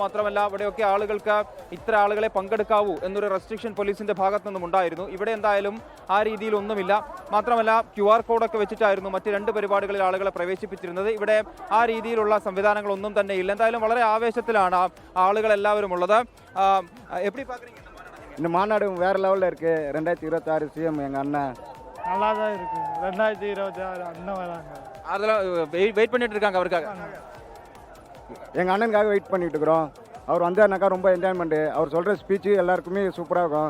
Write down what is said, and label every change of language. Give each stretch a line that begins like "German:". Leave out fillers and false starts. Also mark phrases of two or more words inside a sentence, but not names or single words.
Malayalam: മാത്രമല്ല, ഇവിടെയൊക്കെ ആളുകൾക്ക് ഇത്ര ആളുകളെ പങ്കെടുക്കാവൂ എന്നൊരു റെസ്ട്രിക്ഷൻ പോലീസിന്റെ ഭാഗത്തു നിന്നും ഉണ്ടായിരുന്നു. ഇവിടെ എന്തായാലും ആ രീതിയിലൊന്നുമില്ല. മാത്രമല്ല, QR കോഡൊക്കെ വെച്ചിട്ടായിരുന്നു മറ്റ് 2 പരിപാടികളിൽ ആളുകളെ പ്രവേശിപ്പിച്ചിരുന്നത്. ഇവിടെ ആ രീതിയിലുള്ള സംവിധാനങ്ങളൊന്നും തന്നെ ഇല്ല. എന്തായാലും വളരെ ആവേശത്തിലാണ് ആളുകൾ എല്ലാവരും ഉള്ളത്.
Tamil: இந்த மாநாடு வேற லெவலில் இருக்கு. 2026 CM எங்கள் அண்ணன் நல்லா தான் இருக்கு. 2026 அண்ணன் வராங்க. அதெல்லாம் வெயிட் பண்ணிட்டு இருக்காங்க அவருக்காக. எங்கள் அண்ணனுக்காக வெயிட் பண்ணிட்டு இருக்கிறோம். அவர் வந்தாருனாக்கா ரொம்ப என்ஜாய்மெண்ட்டு. அவர் சொல்கிற ஸ்பீச்சு எல்லாருக்குமே சூப்பராக இருக்கும்.